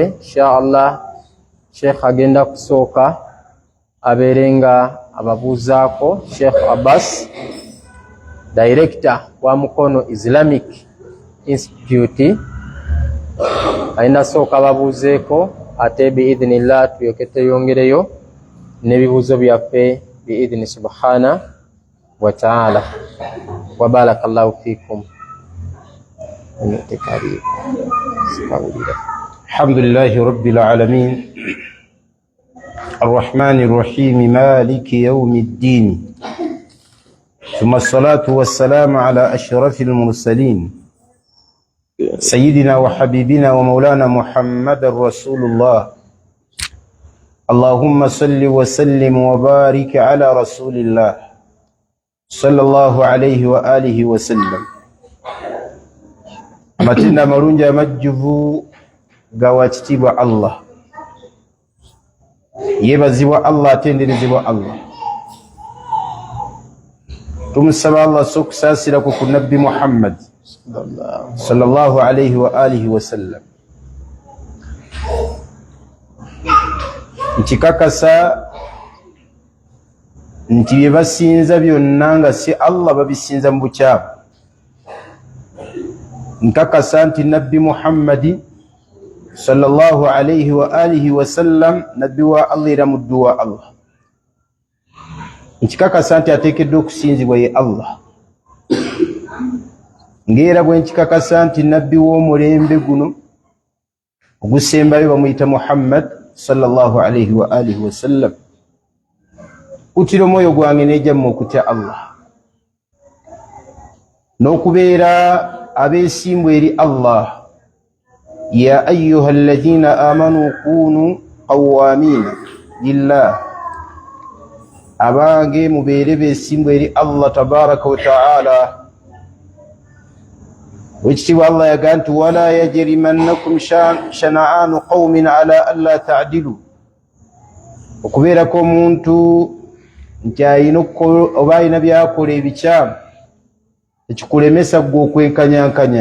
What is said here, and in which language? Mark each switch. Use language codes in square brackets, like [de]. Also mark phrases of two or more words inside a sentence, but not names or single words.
[ar] إن شاء الله [lg] Sheikh agenda kusooka abeere nga ababuuzaako. Sheikh Abbas, Director wa Mukono Islamic Institute, ayina sooka ababuuzeeko, ate biidhnillah tuyoke tweyongereyo n'ebibuuzo byaffe [ar] بإذن سبحانه وتعالى. وبارك الله فيكم. الحمد لله رب العالمين الرحمن الرحيم مالك يوم الدين ثم الصلاة والسلام على أشرف المرسلين سيدنا وحبيبنا ومولانا محمد رسول الله. اللهم صل وسلم وبارك على رسول الله صلى الله عليه وآله وسلم. [lg] Amatenda amalungi amajjuvu gawakitiibwa Allah, yeebazibwa Allah, atenderezebwa Allah. Tumusaba Allah sokusaasira ku Nabbi Muhammad [ar] صلى الله عليه وآله وسلم. [lg] Nkikakasa nti bye basinza byonna nga si Allah babisinza mu bukyamu. Nkakasa nti Nabbi Muhammadi [ar] صلى الله عليه وآله وسلم [lg] nabbi wa Allah era muddu wa Allah. Nkikakasa nti ateekeddwa okusinzibwa ye Allah, ng'era bwe nkikakasa nti nabbi w'omulembe guno ogusembayo bamuyita Muhammad [ar] صلى الله عليه وآله وسلم. [lg] Kutira omwoyo gwange n'ejjamu okutya Allah n'okubeera abeesimbu eri Allah. [ar] يا أيها الذين آمنوا كونوا قوامين لله, [lg] abange mubeere beesimbu eri Allah [ar] تبارك وتعالى. [lg] Wekitiibwa Allah yagaa nti [ar] ولا يجرمنكم شنآن قوم على ألا تعدلوا, [lg] okubeerako omuntu nti ayina oba ayina byakola ebikyamu ekikulemesa gwe okwenkanyankanya.